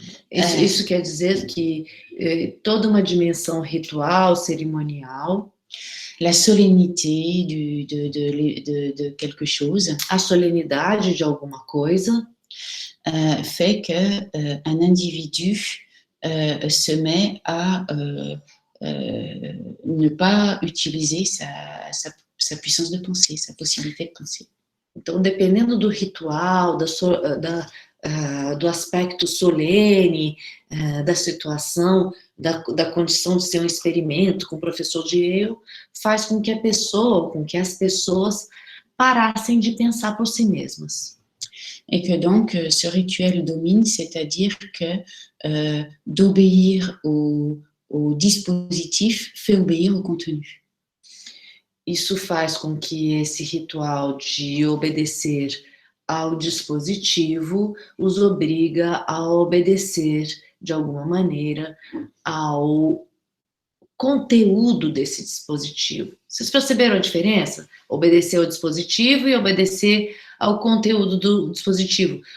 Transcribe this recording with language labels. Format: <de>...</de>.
<pt>Isso quer dizer que toda uma dimensão ritual, cerimonial,</pt> <fr>la solennité de quelque chose,</fr> <pt>a solenidade de alguma coisa,</pt> <fr>fait que un individu se met à ne pas utiliser sa puissance de pensée, sa possibilité de penser.</fr> <pt>Então, dependendo do ritual, do aspecto solene, da situação, da condição de ser um experimento com o professor de eu, faz com que as pessoas parassem de pensar por si mesmas.</pt> <fr>Et que donc ce rituel domine, c'est-à-dire que d'obéir au dispositif fait obéir au contenu.</fr> <pt>Isso faz com que esse ritual de obedecer ao dispositivo os obriga a obedecer, de alguma maneira, ao conteúdo desse dispositivo. Vocês perceberam a diferença? Obedecer ao dispositivo e obedecer ao conteúdo do dispositivo.</pt>